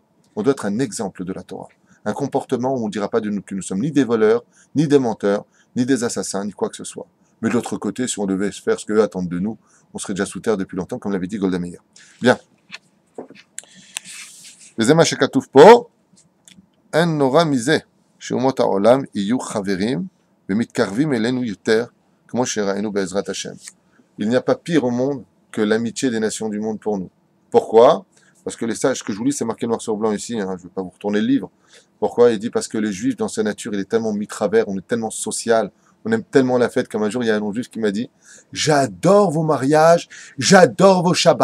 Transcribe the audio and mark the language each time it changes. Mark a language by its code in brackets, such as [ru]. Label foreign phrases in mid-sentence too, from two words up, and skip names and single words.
[fr] On doit être un exemple de la Torah. Un comportement où on ne dira pas de nous que nous sommes ni des voleurs, ni des menteurs, ni des assassins, ni quoi que ce soit. Mais de l'autre côté, si on devait faire ce qu'eux attendent de nous, on serait déjà sous terre depuis longtemps, comme l'avait dit Golda Meir. [he] Bien. וזהו שכתוב פה, אין נורא מזה, שאומות העולם יהיו חברים, ומתקרבים אלינו יותר, כמו שראינו בעזרת השם. [fr] Il n'y a pas pire au monde que l'amitié des nations du monde pour nous. Pourquoi? Parce que les sages, ce que je vous lis, c'est marqué noir sur blanc ici, hein, je ne vais pas vous retourner le livre. Pourquoi? Il dit parce que les juifs, dans sa nature, il est tellement mis travers, on est tellement social, on aime tellement la fête, comme un jour, il y a un non-juif qui m'a dit « J'adore vos mariages, j'adore vos Shabbats.